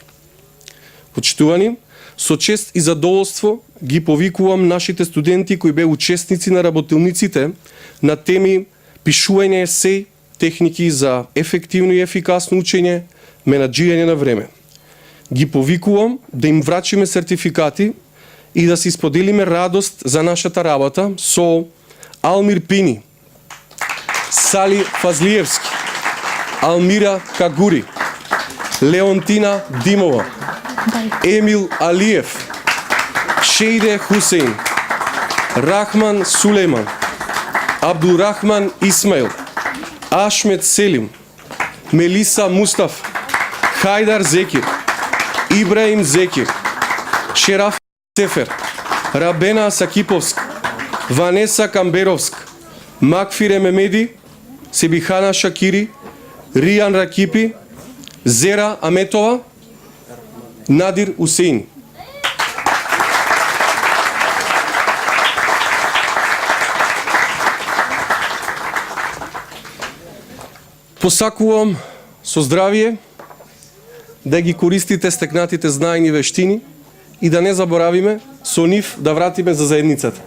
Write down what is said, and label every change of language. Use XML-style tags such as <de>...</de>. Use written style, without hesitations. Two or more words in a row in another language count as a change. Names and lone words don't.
<mk>Почитувани, со чест и задоволство ги повикувам нашите студенти кои беа учесници на работилниците на теми пишување есеј, техники за ефективно и ефикасно учење, менаџирање на време. Ги повикувам да им врачиме сертификати и да си споделиме радост за нашата работа со Алмир Пини, Сали Фазлиевски, Алмира Кагури, Леонтина Димова, Емил Алиев, Шейде Хусейн, Рахман Сулейман, Абдурахман Исмаил, Ашмет Селим, Мелиса Мустаф, Хайдар Зекир, Ибраим Зекир, Шераф Сефер, Рабена Сакиповск, Ванеса Камберовск, Макфире Мемеди, Себихана Шакири, Ријан Ракипи, Зера Аметова, Надир Усейн. Посакувам со здравие да ги користите стекнатите знаења и вештини и да не заборавиме со нив да вратиме за заедницата.</mk>